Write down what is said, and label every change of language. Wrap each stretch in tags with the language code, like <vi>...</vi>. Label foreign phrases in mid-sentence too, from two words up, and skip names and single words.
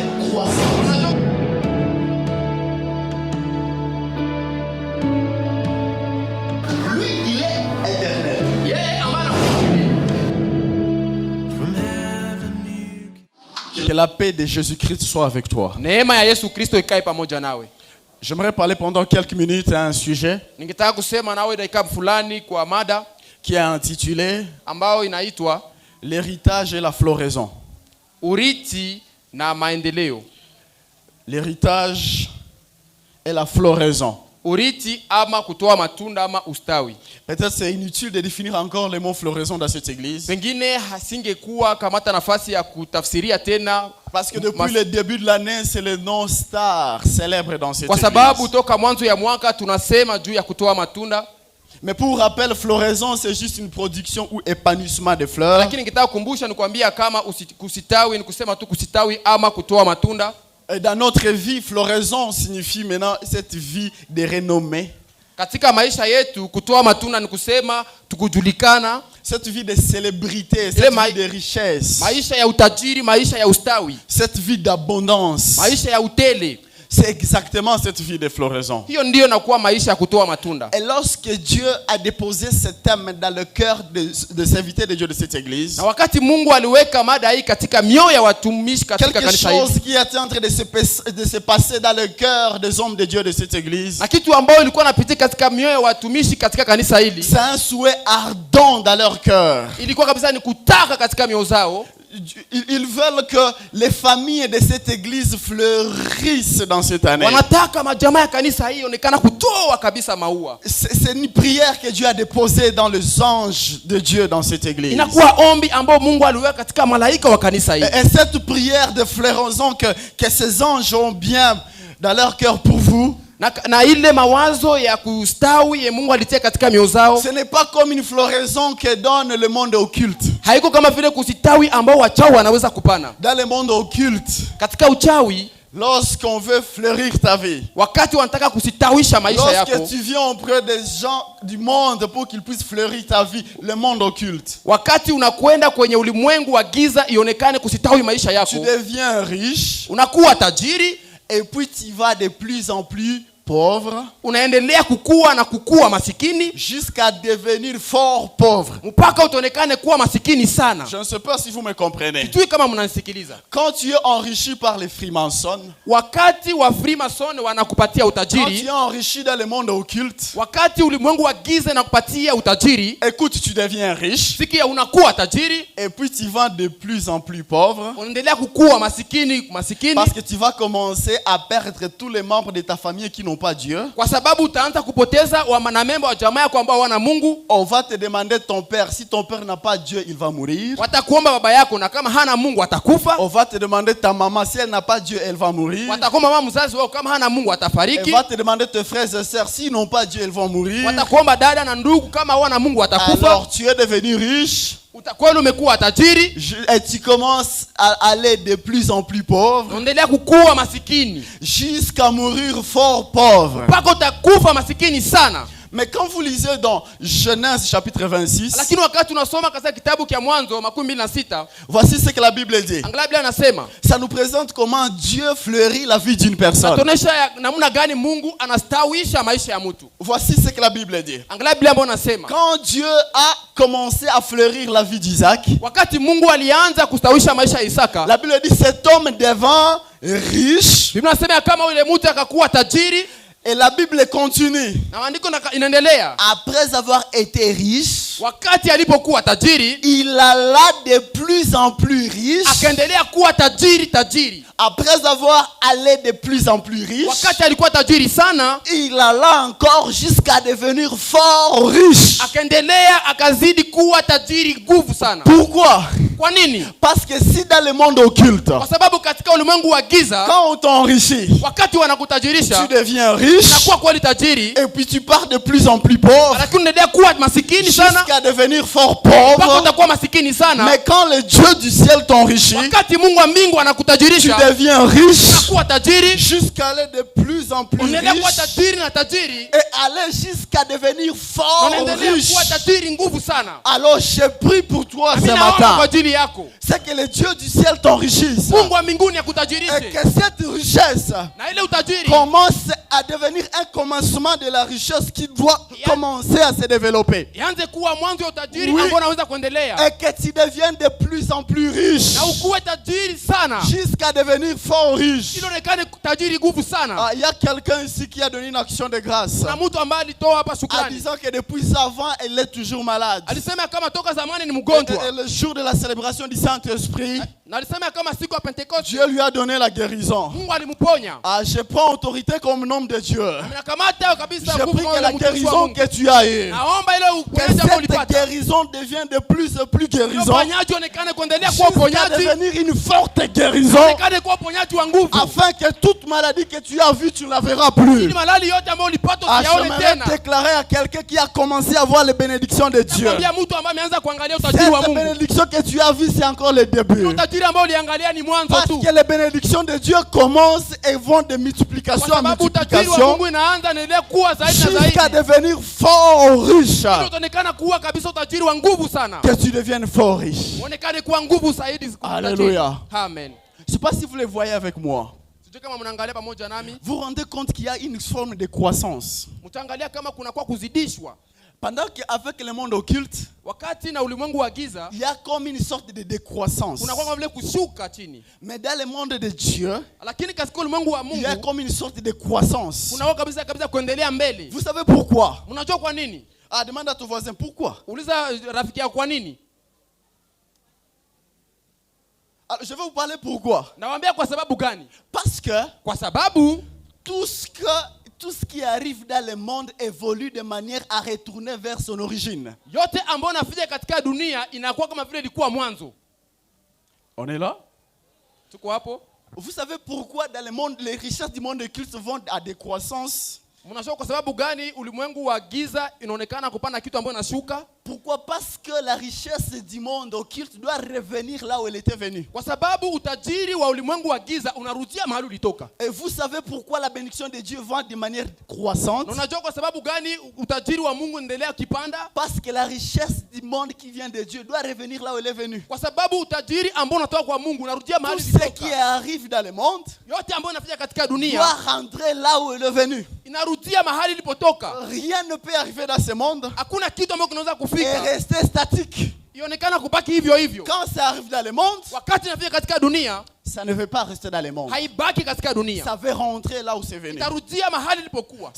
<fr>Que la paix de Jésus-Christ soit avec toi.</fr> <sw>Neema ya Yesu Kristo ikae pamoja nawe.</sw> <fr>J'aimerais parler pendant quelques minutes à un sujet</fr> <sw>Ningetaka kusema nawe dakika fulani kwa mada</sw> <fr>qui est intitulé</fr> <sw>ambao inaitwa</sw> <fr>l'héritage et la floraison.</fr> <sw>Urithi na maendeleo.</sw> <fr>L'héritage et la floraison.</fr> <sw>Urithi ama kutoa matunda ama ustawi.</sw> <fr>Peut-être c'est inutile de définir encore le mot floraison dans cette église.</fr> <sw>Pengine hasingekuwa kamata nafasi ya kutafsiria tena</sw> <fr>Parce que depuis le début de l'année, c'est le nom star célèbre dans cette</fr> <sw>kwa</sw> <fr>église.</fr> <sw>sababu toka mwanzo ya mwaka tunasema juu ya kutoa matunda.</sw> <fr>Mais pour rappel, floraison, c'est juste une production ou épanouissement de fleurs.</fr> <sw>Lakini ningetaka kukumbusha nikwambia kama kusitawi ni kusema tu kusitawi ama kutoa matunda.</sw> <fr>Et dans notre vie, floraison signifie maintenant cette vie de renommée.</fr> <sw>Katika maisha yetu kutoa matunda ni kusema tukujulikana.</sw> <fr>Cette vie de célébrité, cette vie de richesse.</fr> <sw>Maisha ya utajiri, maisha ya ustawi.</sw> <fr>Cette vie d'abondance.</fr> <sw>Maisha ya utele.</sw> <fr>C'est exactement cette vie de floraison.</fr> <sw>Hiyo ndio inakuwa maisha ya kutoa matunda.</sw> <fr>Et lorsque Dieu a déposé ce thème dans le cœur de serviteurs de Dieu de cette église,</fr> <sw>na wakati Mungu aliweka mada hii katika mioyo ya watumishi katika kanisa hili,</sw> <fr>quelque chose qui était en train de se passer dans le cœur des hommes de Dieu de cette église,</fr> <sw>na kitu ambao ilikuwa inapitia katika mioyo ya watumishi katika kanisa hili,</sw> <fr>c'est un souhait ardent dans leur cœur.</fr> <sw>Ilikuwa kabisa ni kutaka katika mioyo zao.</sw> <fr>Ils veulent que les familles de cette église fleurissent dans cette année.</fr> <sw>Wanataka majamaa ya kanisa hii onekana kutoa kabisa maua.</sw> <fr>C'est une prière que Dieu a déposée dans les anges de Dieu dans cette église.</fr> <sw>Inakuwa ombi ambao Mungu aliweka katika malaika wa kanisa hili.</sw> <fr>Et cette prière de floraison que ces anges ont bien dans leur cœur pour vous,</fr> <sw>na ile mawazo ya kustawi ya Mungu alitia katika mioyo zao,</sw> <fr>ce n'est pas comme une floraison que donne le monde occulte.</fr> <sw>Haiko kama vile kusitawi ambao wachawi wanaweza kupana.</sw> <fr>Dans le monde occulte,</fr> <sw>katika uchawi,</sw> <fr>lorsqu'on veut fleurir ta vie,</fr> <sw>wakati wanataka kusitawisha maisha yako,</sw> <fr>lorsque tu viens auprès des gens du monde pour qu'ils puissent fleurir ta vie, le monde occulte,</fr> <sw>wakati unakwenda kwenye ulimwengu wa giza ionekane kusitawi maisha yako,</sw> <fr>tu deviens riche,</fr> <sw>unakuwa tajiri,</sw> <fr>et puis tu vas de plus en plus pauvre,</fr> <sw>unaendelea kukua na kukua masikini,</sw> <fr>jusqu'à devenir fort pauvre,</fr> <sw>mpaka utonekane kuwa masikini sana.</sw> <fr>Je ne sais pas si vous me comprenez.</fr> <sw>Sijui kama mnanisikiliza.</sw> <fr>Quand tu es enrichi par les Freemasons,</fr> <sw>wakati wa Freemason wanakupatia utajiri,</sw> <fr>quand tu es enrichi dans le monde occulte,</fr> <sw>wakati ulimwengu wa giza nakupatia utajiri,</sw> <fr>écoute, tu deviens riche,</fr> <sw>sikia unakuwa tajiri,</sw> <fr>et puis tu vas de plus en plus pauvre,</fr> <sw>unaendelea kukua masikini,</sw> <fr>parce que tu vas commencer à perdre tous les membres de ta famille qui n'ont pas Dieu.</fr> <sw>Kwa sababu utaanza kupoteza wanamemba wa jamaa yako ambao wana Mungu.</sw> <fr>On va te demander ton père, si ton père n'a pas Dieu, il va mourir.</fr> <sw>Watakuomba baba yako na kama hana Mungu atakufa.</sw> <fr>On va te demander ta maman, si elle n'a pas Dieu, elle va mourir.</fr> <sw>Watakuomba mama mzazi wao kama hana Mungu atafariki.</sw> <fr>On va te demander tes frères et sœurs, s'ils n'ont pas Dieu, ils vont mourir.</fr> <sw>Watakuomba dada na ndugu kama wana Mungu watakufa.</sw> <fr>Alors tu es devenu riche.</fr> <sw>Utakuwa umekuwa tajiri,</sw> <fr>et tu commences à aller de plus en plus pauvre,</fr> <sw>unaendelea kukua masikini</sw> <fr>jusqu'à mourir fort pauvre.</fr> <sw>Mpaka utakufa masikini sana.</sw> <fr>Mais quand vous lisez dans Genèse chapitre 26,</fr> <sw>lakini wakati unasoma katika kitabu cha Mwanzo 26,</sw> <fr>voici ce que la Bible dit.</fr> <sw>Angalia Biblia inasema,</sw> <fr>ça nous présente comment Dieu fleurit la vie d'une personne.</fr> <sw>Tunaonyesha namna gani Mungu anastawisha maisha ya mtu.</sw> <fr>Voici ce que la Bible dit.</fr> <sw>Angalia Biblia ambayo inasema,</sw> <fr>quand Dieu a commencé à fleurir la vie d'Isaac,</fr> <sw>wakati Mungu alianza kustawisha maisha ya Isaka,</sw> <fr>la Bible dit cet homme devint riche.</fr> <sw>Biblia inasema kama yule mtu akakuwa tajiri.</sw> <fr>Et la Bible continue. Après avoir été riche,</fr> <sw>wakati alipokuwa tajiri,</sw> <fr>il alla de plus en plus riche.</fr> <sw>Akaendelea kuwa tajiri.</sw> <fr>Après avoir allé de plus en plus riche,</fr> <sw>wakati alikuwa tajiri sana,</sw> <fr>il alla encore jusqu'à devenir fort riche.</fr> <sw>Akaendelea akazidi kuwa tajiri nguvu sana.</sw> <fr>Pourquoi?</fr> <sw>Kwa nini?</sw> <fr>Parce que si dans le monde occulte,</fr> <sw>kwa sababu katika ulimwengu wa giza,</sw> <fr>quand on t'enrichit,</fr> <sw>wakati wanakutajirisha,</sw> <fr>tu deviens riche,</fr> <sw>unakuwa kweli tajiri,</sw> <fr>et puis tu pars de plus en plus pauvre,</fr> <sw>lakini unaendelea kuwa masikini sana,</sw> <fr>jusqu'à devenir fort pauvre.</fr> <sw>Mpaka utakuwa masikini sana.</sw> <fr>Mais quand le Dieu du ciel t'enrichit,</fr> <sw>wakati Mungu wa mbingu anakutajirisha,</sw> <fr>tu deviens riche,</fr> <sw>unakuwa tajiri,</sw> <fr>jusqu'à aller de plus plus en plus</fr> <sw>unaendelea kuwa</sw> <fr>riche</fr> <sw>tajiri na tajiri,</sw> <fr>et aller jusqu'à devenir fort</fr> <sw>unaendelea</sw> <fr>riche.</fr> <sw>kuwa tajiri nguvu sana.</sw> <fr>Alors je prie pour toi ce</fr> <sw>Mimi naomba kwa</sw> <fr>matin.</fr> <sw>ajili yako,</sw> <fr>C'est que le Dieu du ciel t'enrichisse.</fr> <sw>Mungu wa mbinguni</sw> <fr>Et</fr> <sw>akutajirishe,</sw> <fr>que cette richesse</fr> <sw>na ile utajiri</sw> <fr>commence à devenir un commencement de la richesse qui doit commencer à se développer.</fr> <sw>ianze kuwa mwanzo wa utajiri</sw> <fr>Oui.</fr> <sw>ambao unaweza kuendelea,</sw> <fr>Et que tu deviennes de plus en plus riche.</fr> <sw>na ukuwe tajiri sana,</sw> <fr>Jusqu'à devenir fort riche.</fr> <sw>ili onekane tajiri nguvu sana.</sw> <fr>Ah, il y a quelqu'un ici qui a donné une action de grâce.</fr> <sw>Na mtu ambaye alitoa hapa</sw> <fr>En</fr> <sw>shukrani,</sw> <fr>disant que depuis avant, elle est toujours malade.</fr> <sw>alisema kama toka zamani ni</sw> <fr>Et</fr> <sw>mgonjwa,</sw> <fr>le jour de la célébration du Saint-Esprit,</fr> <sw>na alisema kama siku ya Pentekoste</sw> <fr>Dieu lui a donné la guérison.</fr> <sw>Mungu alimponya.</sw> <fr>Ah, je prends autorité comme homme de Dieu.</fr> <sw>Nakamata kabisa</sw> <fr>Je</fr> <sw>nguvu</sw> <fr>prie que</fr> <sw>moja</sw> <fr>la</fr> <sw>mtumishi wa</sw> <fr>guérison</fr> <sw>Mungu.</sw> <fr>que tu as eue,</fr> <sw>Naomba ile</sw> <fr>que</fr> <sw>uponyaji ambao</sw> <fr>cette</fr> <sw>ulipata,</sw> <fr>guérison devienne de plus en plus</fr> <sw>ile</sw> <fr>guérison,</fr> <sw>uponyaji onekane kuendelea kuwa</sw> <fr>jusqu'à</fr> <sw>uponyaji,</sw> <fr>devenir une forte guérison,</fr> <sw>onekane kuwa uponyaji wa nguvu,</sw> <fr>afin que toute maladie que tu as vue, tu ne la verras plus.</fr> <sw>ili malali yote ambayo ulipata Ah, usiyaone</sw> <fr>j'aimerais</fr> <sw>tena.</sw> <fr>déclarer à quelqu'un qui a commencé à voir les bénédictions de Dieu.</fr> <sw>Nakwambia mtu ambaye ameanza kuangalia utajiri wa</sw> <fr>Cette</fr> <sw>Mungu,</sw> <fr>bénédiction que tu as vue, c'est encore le début.</fr> <sw>utajiri ambao uliangalia ni mwanzo</sw> <fr>Parce</fr> <sw>tu,</sw> <fr>que les bénédictions de Dieu commencent et vont de</fr> <sw>kwa</sw> <fr>multiplication en</fr> <sw>sababu utajiri wa</sw> <fr>multiplication</fr> <sw>Mungu inaanza na ile kuwa zaidi na</sw> <fr>jusqu'à</fr> <sw>zaidi,</sw> <fr>devenir fort riche.</fr> <sw>ili utaonekana kuwa kabisa utajiri wa nguvu sana,</sw> <fr>Que tu deviennes fort riche.</fr> <sw>uonekane kuwa nguvu zaidi.</sw> <fr>Alléluia.</fr> <sw>Amen.</sw> <fr>Je ne sais pas si vous le voyez avec moi.</fr> <sw>Sijui kama mnaangalia pamoja nami,</sw> <fr>Vous vous rendez compte qu'il y a une forme de croissance.</fr> <sw>mtaangalia kama kuna kwa kuzidishwa,</sw> <fr>Pendant qu'avec le monde occulte,</fr> <sw>wakati na ulimwengu wa giza</sw> <fr>il y a comme une sorte de décroissance.</fr> <sw>kuna kwa vile kushuka chini,</sw> <fr>Mais dans le monde de Dieu,</fr> <sw>lakini katika ulimwengu wa</sw> <fr>il y a</fr> <sw>Mungu</sw> <fr>comme une sorte de croissance.</fr> <sw>kuna kwa kabisa kabisa kuendelea mbele.</sw> <fr>Vous savez pourquoi?</fr> <sw>Unajua kwa nini?</sw> <fr>Ah, demande à ton voisin pourquoi.</fr> <sw>Uliza rafiki yako kwa nini.</sw> <fr>Alors, je vais vous parler pourquoi.</fr> <sw>Nawaambia kwa sababu gani?</sw> <fr>Parce que</fr> <sw>Kwa sababu</sw> <fr>tout ce qui arrive dans le monde évolue de manière à retourner vers son origine.</fr> <sw>yote ambayo nafanya katika dunia inakuwa kama vile ilikuwa mwanzo.</sw> <fr>On est là?</fr> <sw>Tuko hapo?</sw> <fr>Vous savez pourquoi dans le monde, les richesses du monde occulte vont à décroissance?</fr> <sw>Mnajua kwa sababu gani ulimwengu wa giza inaonekana kupanda kitu ambacho inashuka?</sw> <fr>Pourquoi? Parce que la richesse du monde occulte doit revenir là où elle était venue.</fr> <sw>Kwa sababu utajiri wa ulimwengu wa giza unarudia mahali ulitoka.</sw> <fr>Et vous savez pourquoi la bénédiction de Dieu va de manière croissante?</fr> <sw>Na unajua kwa sababu gani utajiri wa Mungu unaendelea kipanda?</sw> <fr>Parce que la richesse du monde qui vient de Dieu doit revenir là où elle est venue.</fr> <sw>Kwa sababu utajiri ambao unatoka kwa Mungu unarudia</sw> <fr>Tout</fr> <sw>mahali</sw> <fr>ce qui</fr> <sw>ulitoka.</sw> <fr>arrive dans le monde</fr> <sw>Yote ambayo inafanya katika</sw> <fr>doit</fr> <sw>dunia</sw> <fr>rentrer là où elle est venue.</fr> <sw>inarudia mahali ilipotoka.</sw> <fr>Rien ne peut arriver dans ce monde</fr> <sw>Hakuna kitu ambacho kinaweza</sw> <fr>et</fr> <sw>kufika</sw> <fr>rester statique.</fr> <sw>ionekana kubaki hivyo hivyo.</sw> <fr>Quand ça arrive dans le monde,</fr> <sw>Wakati inafika katika dunia</sw> <fr>ça ne veut pas rester dans le monde.</fr> <sw>haibaki katika dunia,</sw> <fr>Ça veut rentrer là où c'est venu.</fr> <sw>itarudia mahali ilipokuwa.</sw>